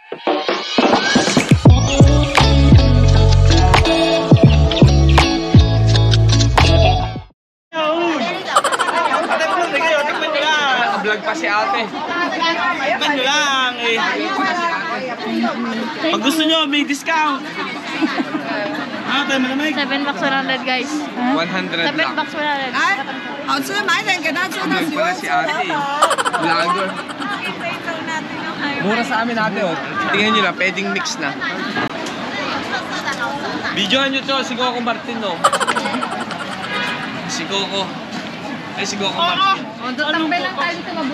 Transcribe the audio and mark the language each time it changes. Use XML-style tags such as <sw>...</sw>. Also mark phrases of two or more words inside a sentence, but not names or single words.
<tl>Vlog pa si ate. Tignan nyo lang eh. Pag gusto nyo, may discount. Ate, malamig. 7 bucks 100 guys. 100 7 lang. bucks 100.</tl> <zh>好吃，买点给他吃，他</zh> <tl>Vlog</tl> <zh>喜</zh> <tl>pala</tl> <zh>欢</zh> <tl>si</tl> <zh>吃。</zh> <tl>ate. Vlogger. Mura sa amin ate oh. Tingnan nyo lang, pwedeng mix na. Videohan nyo to, si Coco Martin no. Si Coco. Ay, si Coco Martin. Tambay lang tayo dito mabuti.</tl>